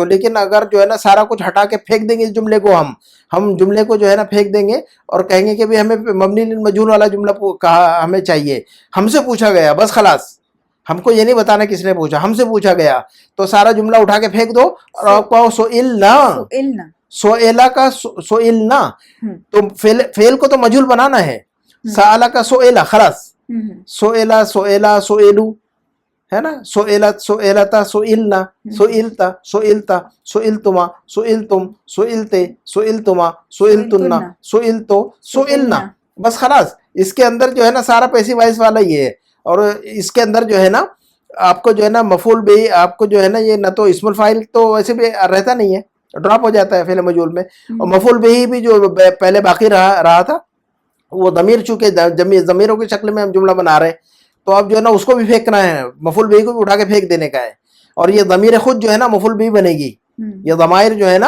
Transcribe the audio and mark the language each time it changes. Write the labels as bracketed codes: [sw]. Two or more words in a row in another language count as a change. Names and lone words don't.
[hi] लेकिन अगर जो है ना सारा कुछ हटा के फेंक देंगे इस जुमले को, हम जुमले को जो है ना फेंक देंगे और कहेंगे कि भाई हमें [ar] مبني للمجهول [hi] वाला जुमला कहा हमें चाहिए, हमसे पूछा गया, बस खलास, हमको ये नहीं बताना किसने पूछा, हमसे पूछा गया, तो सारा जुमला उठा के फेंक दो और आप कहो सोइलना। [ar] سُئِلْنَا, سُئِلَ का سُئِلْنَا, [hi] तो फेल को तो मजहूल बनाना है, साला का सोएला, खलास, [ar] سُئِلَ سُئِلَا سُئِلُوا, [hi] है ना? [ar] سُئِلَتْ سُئِلَتَا سُئِلْنَ، سُئِلْتَ سُئِلْتَ سُئِلْتُمَا سُئِلْتُمْ سُئِلْتِ سُئِلْتُمَا سُئِلْتُنَّ سُئِلْتُ سُئِلْنَا, [hi] बस खलास। इसके अंदर जो है ना सारा [en] passive voice [hi] वाला ये है, और इसके अंदर जो है ना आपको जो है ना मफूल भी, आपको जो है ना ये ना तो [ar] اسم الفاعل [hi] तो वैसे भी रहता नहीं है, ड्रॉप हो जाता है [ar] فعل مجهول [hi] में, और मफूल भी जो पहले बाकी रहा था वो दमीर, चूंकि ज़मीरों की शक्ल में हम जुमला बना रहे हैं, तो अब जो है ना उसको भी फेंकना है, मफूल भी को भी उठा के फेंक देने का है, और ये दमीर खुद जो है ना मफूल भी बनेगी, ये दमायर जो है ना